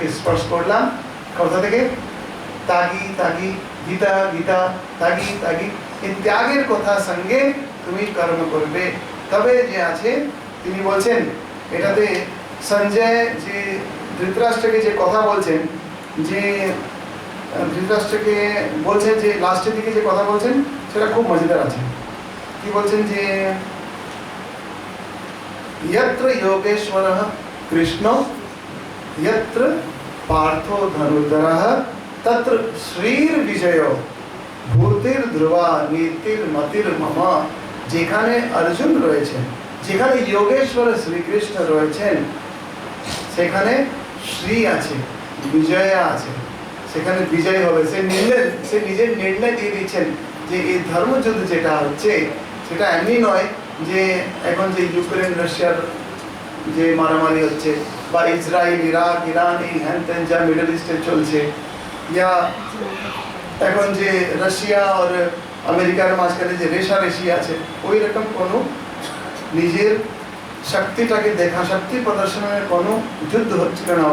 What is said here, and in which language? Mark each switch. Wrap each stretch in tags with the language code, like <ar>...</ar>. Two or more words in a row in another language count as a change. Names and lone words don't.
<bn>স্পর্শ করলাম, কোথা থেকে, তাগি তাগি গীতা গীতা তাগি তাগি, এই ত্যাগের কথা সঙ্গে তুমি কর্ম করবে, তবে যে আছে তিনি বলছেন এটাতে সঞ্জয় যে ধৃতরাষ্ট্রকে যে কথা বলছেন, যে ধৃতরাষ্ট্রকে বলছেন, যে লাস্টের দিকে যে কথা বলছেন সেটা খুব মজাদার আছে। কি বলছেন যে</bn> <sa>यत्र योगेश्वरः कृष्णो यत्र पार्थो धनुर्धरः तत्र श्रीर्विजयो ভূতির্ধ্রুবা নীতির্মতির্মম।</sa> <bn>যেখানে অর্জুন রয়েছেন, যেখানে যোগেশ্বর শ্রীকৃষ্ণ রয়েছেন, সেখানে শ্রী আছে, বিজয়া আছে, সেখানে বিজয় হবে। সে নিজের নির্ণয় দিয়ে দিচ্ছেন যে এই ধর্মযুদ্ধ যেটা হচ্ছে সেটা এমনি নয় যে এখন যে ইউক্রেন রাশিয়ার যে মারামারি হচ্ছে, বা ইসরায়েল ইরাক ইরান এই হ্যান ত্যান যা</bn> <en>middle east</en> <bn>চলছে, ইয়া এখন যে রাশিয়া আর আমেরিকার মাঝখানে যে রেশারেশি আছে, ওই রকম কোনো নিজের শক্তিটাকে দেখা, শক্তি প্রদর্শনের কোনো যুদ্ধ হচ্ছিল না।</bn>